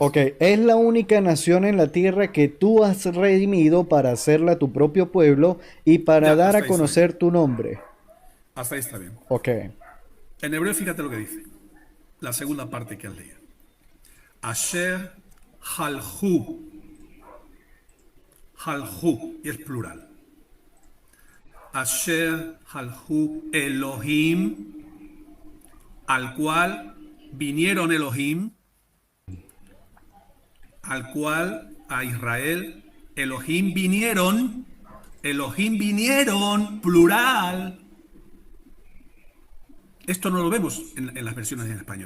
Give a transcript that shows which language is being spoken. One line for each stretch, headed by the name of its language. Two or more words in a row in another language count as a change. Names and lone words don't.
Spanish: Ok, es la única nación en la tierra que tú has redimido para hacerla tu propio pueblo y para Ya, dar hasta a ahí conocer tu nombre. Hasta ahí está bien. Ok. En hebreo, fíjate lo que dice. La segunda parte que has leído.
Hebrew: אשר הלכו.
Spanish: Halhu, y es plural.
Hebrew: אשר הלכו אלהים,
Spanish: al cual vinieron Elohim, al cual a Israel Elohim vinieron, plural. Esto no lo vemos en las versiones en español.